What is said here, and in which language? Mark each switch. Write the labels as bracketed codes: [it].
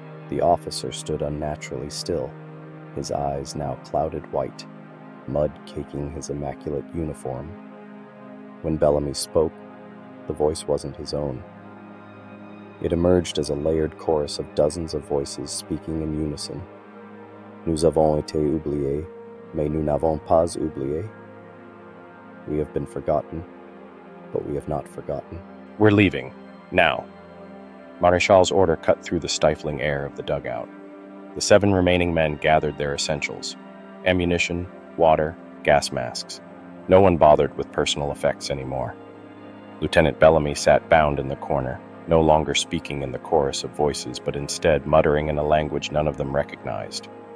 [en] The officer stood unnaturally still, his eyes now clouded white, mud caking his immaculate uniform. When Bellamy spoke, the voice wasn't his own. It emerged as a layered chorus of dozens of voices speaking in unison. [fr] Nous avons été oubliés, mais nous n'avons pas oublié. [en] We have been forgotten, but we have not forgotten. We're leaving, now. Maréchal's order cut through the stifling air of the dugout. The 7 remaining men gathered their essentials: ammunition, water, gas masks. No one bothered with personal effects anymore. Lieutenant Bellamy sat bound in the corner, no longer speaking in the chorus of voices, but instead muttering in a language none of them recognized.